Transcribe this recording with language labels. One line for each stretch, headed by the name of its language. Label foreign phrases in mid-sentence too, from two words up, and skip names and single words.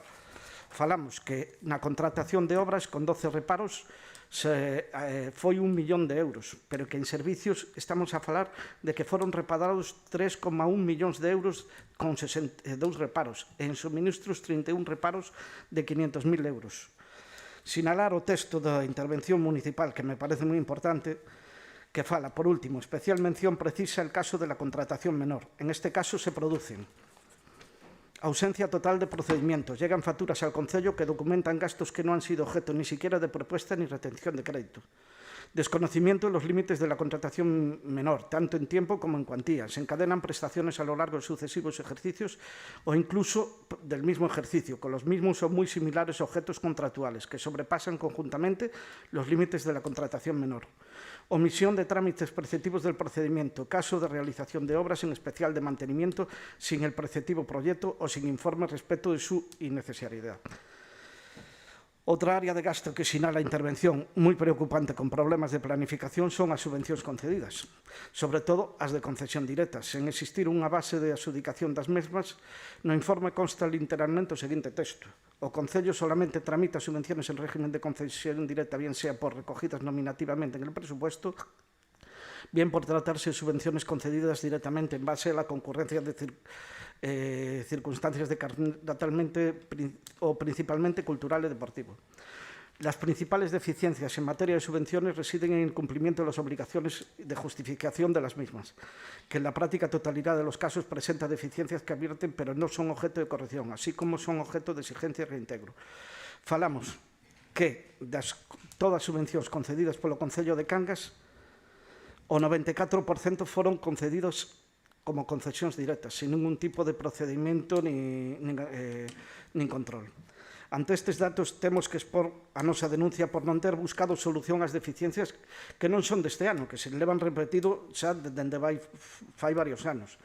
Galician: Falamos que na contratación de obras con 12 reparos foi 1 millón de euros, pero que en servicios estamos a falar de que foron reparados 3,1 millóns de euros con 62 reparos, e en suministros 31 reparos de 500.000 euros. Sinalar o texto da intervención municipal, que me parece moi importante, que fala, por último,
Spanish: especial mención precisa el caso de la contratación menor. En este caso se producen ausencia total de procedimientos. Llegan facturas al Concello que documentan gastos que no han sido objeto ni siquiera de propuesta ni retención de crédito. Desconocimiento de los límites de la contratación menor, tanto en tiempo como en cuantía. Se encadenan prestaciones a lo largo de sucesivos ejercicios o incluso del mismo ejercicio, con los mismos o muy similares objetos contractuales, que sobrepasan conjuntamente los límites de la contratación menor. Omisión de trámites preceptivos del procedimiento, caso de realización de obras, en especial de mantenimiento, sin el preceptivo proyecto o sin informe respecto de su innecesariedad.
Galician: Outra área de gasto que sinala a intervención moi preocupante con problemas de planificación son as subvencións concedidas, sobre todo as de concesión directa. Sen existir unha base de adxudicación das mesmas, no informe consta literalmente o seguinte texto.
Spanish: O Concello solamente tramita subvenciones en régimen de concesión directa, bien sea por recogidas nominativamente en el presupuesto, bien por tratarse de subvenciones concedidas directamente en base a la concurrencia de circunstancias de carácter o principalmente cultural y deportivo. Las principales deficiencias en materia de subvenciones residen en el cumplimiento de las obligaciones de justificación de las mismas, que en la práctica totalidad de los casos presenta deficiencias que advierten pero no son objeto de corrección, así como son objeto de exigencia y reintegro.
Galician: Falamos que todas as subvencións concedidas polo Concello de Cangas, o 94% foron concedidos como concesións directas, sin ningún tipo de procedimento nin control. Ante estes datos, temos que expor a nosa denuncia por non ter buscado solución ás deficiencias que non son deste ano, que se levan repetido xa dende fai varios anos.